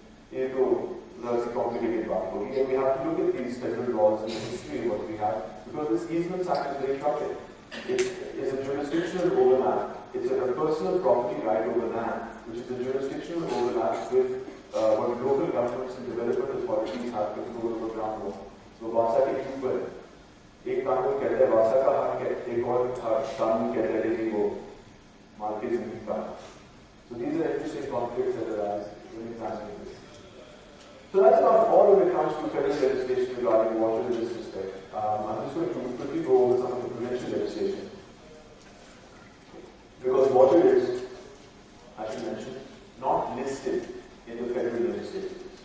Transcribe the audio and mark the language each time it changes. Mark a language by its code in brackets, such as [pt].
[en] That's a complicated part. Here we have to look at these federal laws and the history of what we have, because this Easements Act is very troubling. It is a jurisdictional overlap. It's a personal property right over land, which is a jurisdictional overlap with what local governments and development authorities have control over groundwater. [hi] So वासा के ऊपर एक कानून कहता है वासा का हक है, एक और कानून कहता है कि वो मालकी जमीन का. [en] So these are interesting conflicts that arise when examining this. So that's about all when it comes to federal legislation regarding water in this respect. I'm just going to quickly go over some of the provincial legislation. Because water is, I should mention, not listed in the federal legislation.